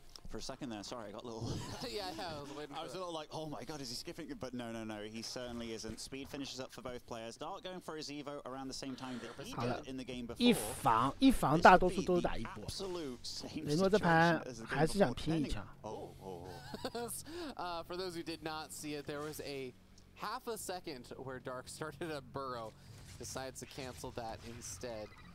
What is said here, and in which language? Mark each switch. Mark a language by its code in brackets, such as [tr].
[en] For a second there, sorry, I got a little. Yeah, I was waiting. I was a little like, oh my god, is he skipping? But no, he certainly isn't. Speed finishes up for both players. Dark going for his Evo around the same time that he did in the game before. [zh] 一防大多数都是打一波。雷诺这盘还是想拼一枪。 [en] For those who did not see it, there was a half a second where Dark started a burrow, decides to cancel that instead.